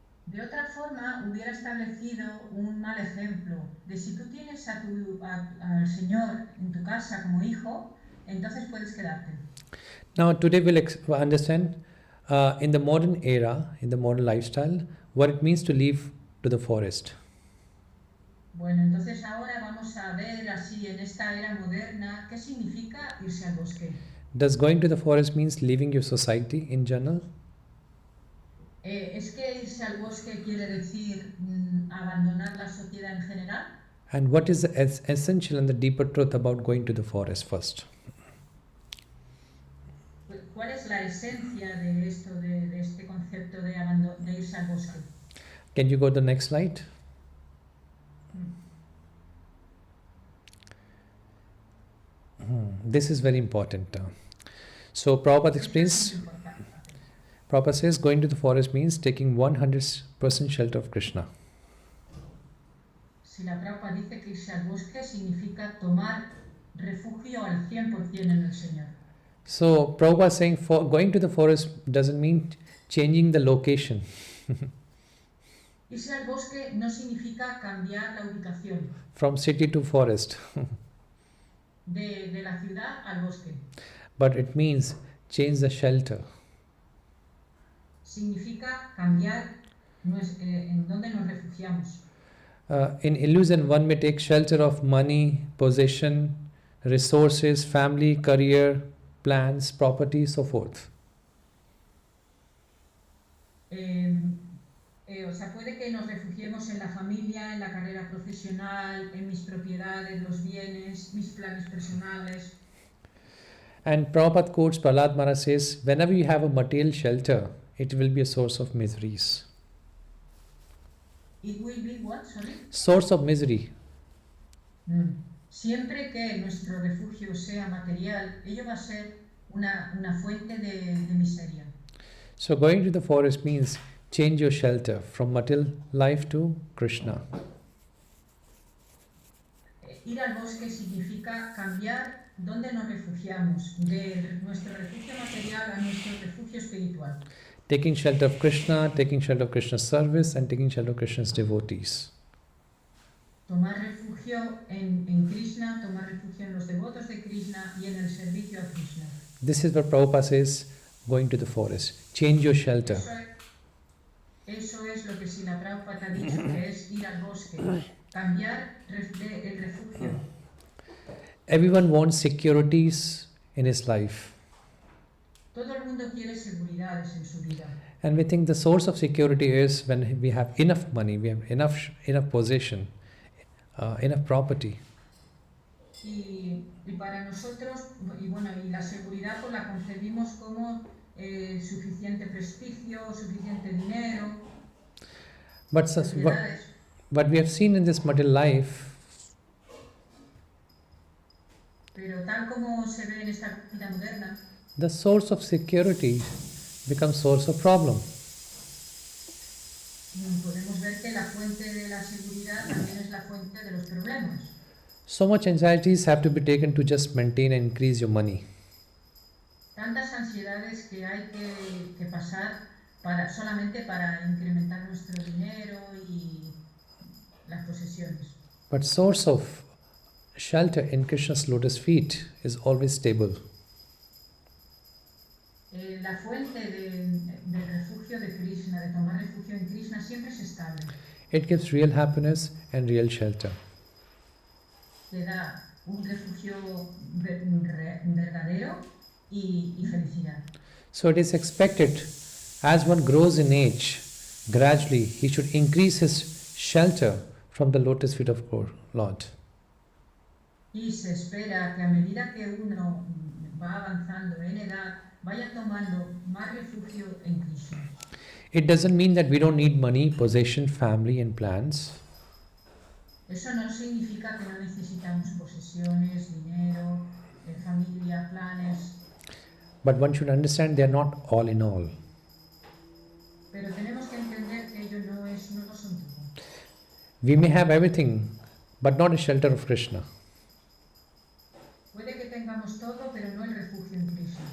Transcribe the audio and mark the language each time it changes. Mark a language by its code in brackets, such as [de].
[es] De otra forma, hubiera establecido un mal ejemplo de si tú tienes al Señor en tu casa como hijo, entonces puedes quedarte. [en] Now, today we'll understand in the modern era, in the modern lifestyle, what it means to leave to the forest. [es] Bueno, entonces ahora vamos a ver así en esta era moderna qué significa irse al bosque. [en] Does going to the forest means leaving your society in general? [es] ¿Es que irse al bosque quiere decir abandonar la sociedad en general? [en] And what is the essential and the deeper truth about going to the forest first? [es] ¿Cuál es la esencia de esto, de este concepto de irse al bosque? [en] Can you go to the next slide? This is very important. So Prabhupada explains, Prabhupada says going to the forest means taking 100% shelter of Krishna. [es] Si la Prabhupada dice que irse al bosque significa tomar refugio al 100% en el Señor. [en] So Prabhupada is saying going to the forest doesn't mean changing the location. [es] Irse al bosque no significa cambiar la ubicación. [en] From city to forest. [es] De la ciudad al bosque. [en] But it means change the shelter. [es] Significa cambiar en donde nos refugiamos. [en] In illusion, one may take shelter of money, possession, resources, family, career, plans, property, so forth. [es] O sea, puede que nos refugiemos en la familia, en la carrera profesional, en mis propiedades, los bienes, mis planes personales. [en] And Prabhupada quotes Prahlad Maharaj says, whenever you have a material shelter, it will be a source of miseries. It will be what, sorry? Source of misery. [es] Siempre que nuestro refugio sea material, ello va a ser una fuente de miseria. [en] So going to the forest means change your shelter from material life to Krishna. [es] Ir al bosque significa cambiar dónde nos refugiamos, de nuestro refugio material a nuestro refugio espiritual. [en] Taking shelter of Krishna, taking shelter of Krishna's service, and taking shelter of Krishna's devotees. [es] Tomar refugio en Krishna, tomar refugio en los devotos de Krishna y en el servicio a Krishna. [en] This is what Prabhupada says, going to the forest. Change your shelter. [es] Eso es lo que Srila Prabhupada ha dicho, que es ir al bosque, cambiar el refugio. [en] Everyone wants securities in his life. [es] Todo el mundo quiere seguridades en su vida. [en] And we think the source of security is when we have enough money, we have enough possession, enough property. [es] Y para nosotros, y la seguridad pues la concebimos como suficiente prestigio, suficiente dinero, [en] But what we have seen in this material life, [es] pero tal como se ve en esta vida moderna, [en] the source of security becomes source of problem. [es] podemos ver que la fuente de la seguridad también es la fuente de los problemas. [en] So much anxieties have to be taken to just maintain and increase your money. [es] Tantas ansiedades que hay que pasar solamente para incrementar nuestro dinero y las posesiones. [en] But source of shelter in Krishna's lotus feet is always stable. [es] La fuente del refugio de Krishna, de tomar refugio en Krishna, siempre es estable. [en] It gives real happiness and real shelter. [es] Te da un refugio verdadero y felicidad. [en] So it is expected, as one grows in age, gradually he should increase his shelter from the lotus feet of Lord. [es] Y se espera que a medida que uno va avanzando en edad, vaya tomando más refugio en Krishna. [en] It doesn't mean that we don't need money, possession, family and plans. [es] Eso no significa que no necesitamos posesiones, dinero, familia, planes. [en] But one should understand they are not all in all. [es] Pero tenemos que entender que ello no son todo. [en] We may have everything, but not a shelter of Krishna. [es] Puede que tengamos todo, pero no el refugio en Krishna.